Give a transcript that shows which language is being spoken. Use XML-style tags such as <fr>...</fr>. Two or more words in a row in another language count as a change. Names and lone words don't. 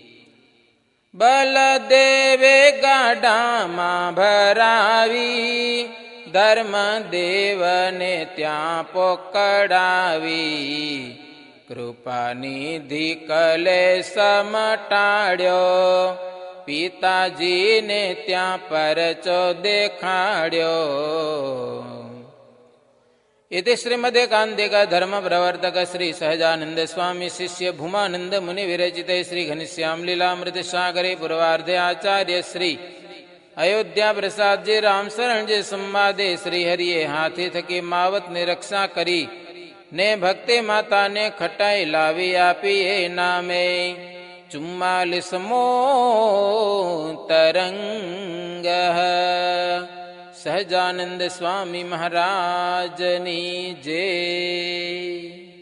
<gu>બલદેવે ગાડામાં ભરાવી, ધર્મદેવને ત્યાં પોકડાવી. કૃપાનિધિ કલેશ મટાડ્યો, પિતાજીને ત્યાં પરચો દેખાડ્યો.</gu> <sa>इति श्रीमदेकान्तिक धर्म प्रवर्तक श्री सहजानंद स्वामी शिष्य भूमानंद मुनि विरचिते श्री घनश्याम लीलामृत सागरे पूर्वार्धे आचार्य श्री अयोध्या प्रसाद जी राम शरण जी संवादे</sa> <gu>શ્રી હરિએ હાથી થકી માવત ને રક્ષા કરી ને ભક્તિ માતા ને ખટાઈ લાવી આપી એ નામે 44મો તરંગ. સહજાનંદ સ્વામી મહારાજની જય.</gu>